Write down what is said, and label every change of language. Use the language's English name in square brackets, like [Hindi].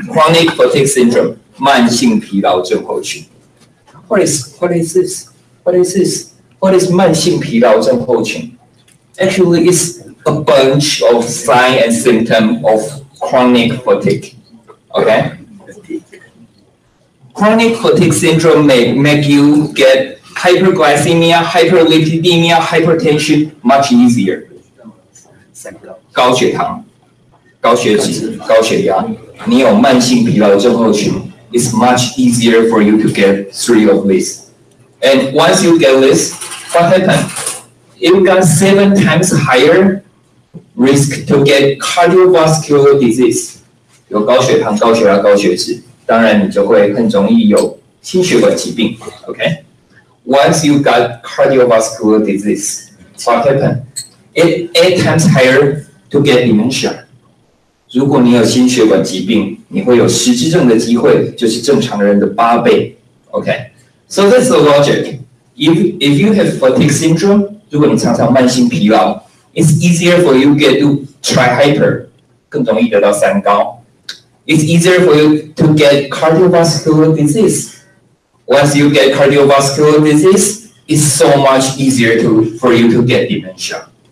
[English] Chronic fatigue syndrome, [Chinese] 慢性疲劳症候群. [English] What is this? What is this? What is [Chinese] 慢性疲劳症候群? [English] Actually, it's a bunch of signs and symptoms of chronic fatigue. Okay? Chronic fatigue syndrome may make you get hyperglycemia, hyperlipidemia, hypertension much easier. [Chinese] 高血糖、高血脂、高血压，你有慢性疲劳症候群 [English] it's much easier for you to get 3 of these. And once you get this, what happened? You got 7 times higher risk to get cardiovascular disease. [Chinese] 有高血糖、高血压、高血脂，当然你就会很容易有心血管疾病。 [English] Okay? Once you got cardiovascular disease, what happened? It's 8 times higher to get dementia. [Chinese] 如果你有心血管疾病，你会有失智症的机会，就是正常人的8倍。 [English] Okay? So that's the logic. If you have fatigue syndrome, [Chinese] 如果你常常慢性疲劳 [English] it's easier for you get to try hyper, [Chinese] 更容易得到三高。 [English] It's easier for you to get cardiovascular disease. Once you get cardiovascular disease, it's so much easier for you to get dementia.